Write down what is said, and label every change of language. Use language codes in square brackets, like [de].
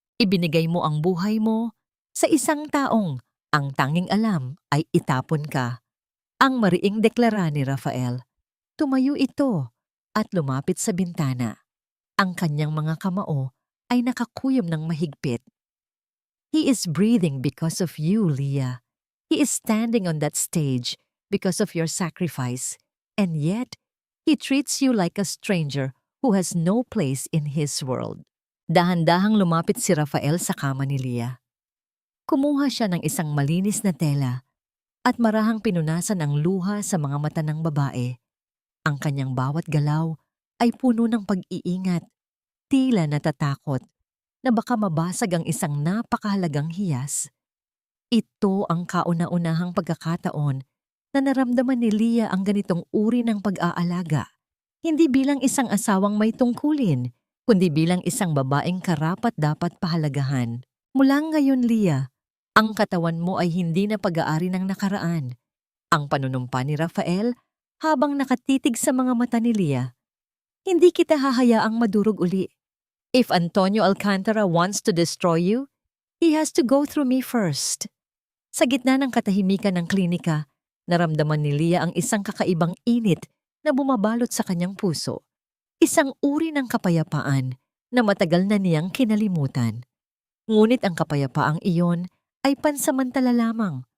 [tl] Ibinigay mo ang buhay mo sa isang taong ang tanging alam ay itapon ka. Ang mariing deklara ni Rafael. Tumayo ito at lumapit sa bintana. Ang kanyang mga kamao ay nakakuyom ng mahigpit. [en] He is breathing because of you, Leah. He is standing on that stage because of your sacrifice. And yet, he treats you like a stranger who has no place in his world. [tl] Dahan-dahang lumapit si Rafael sa kama ni Leah. Kumuha siya ng isang malinis na tela at marahang pinunasan ang luha sa mga mata ng babae. Ang kanyang bawat galaw ay puno ng pag-iingat, tila natatakot na baka mabasag ang isang napakahalagang hiyas. Ito ang kauna-unahang pagkakataon na naramdaman ni Leah ang ganitong uri ng pag-aalaga. Hindi bilang isang asawang may tungkulin, kundi bilang isang babaeng karapat-dapat pahalagahan. Mula ngayon, Leah, ang katawan mo ay hindi na pag-aari ng nakaraan. Ang panunumpa ni Rafael habang nakatitig sa mga mata ni Leah. Hindi kita hahayaang madurog uli. [en] If Antonio Alcantara wants to destroy you, he has to go through me first. [tl] Sa gitna ng katahimikan ng klinika, naramdaman ni Leah ang isang kakaibang init na bumabalot sa kanyang puso. Isang uri ng kapayapaan na matagal na niyang kinalimutan. Ngunit ang kapayapaang iyon ay pansamantala lamang.